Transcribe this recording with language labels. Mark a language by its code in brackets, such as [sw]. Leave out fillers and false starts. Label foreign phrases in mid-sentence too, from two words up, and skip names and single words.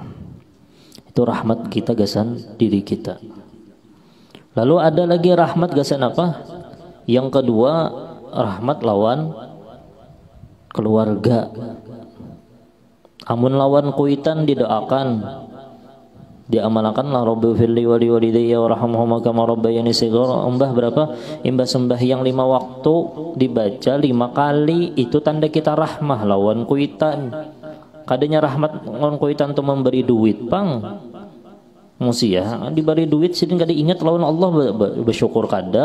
[bjn] Itu rahmat kita gasan diri kita. Lalu ada lagi rahmat gasan apa? Yang kedua, rahmat lawan keluarga. Amun lawan kuitan didoakan, diamalkanlah [ar] رب اغفر لي ولوالدي وارحمهما كما ربياني صغيرا. [bjn] Imbah berapa? Imbah sembahyang 5 waktu dibaca 5 kali, itu tanda kita rahmah lawan kuitan. Kadanya rahmat lawan kuitan tuh memberi duit pang. Musia diberi duit sidin kada ingat lawan Allah bersyukur kada.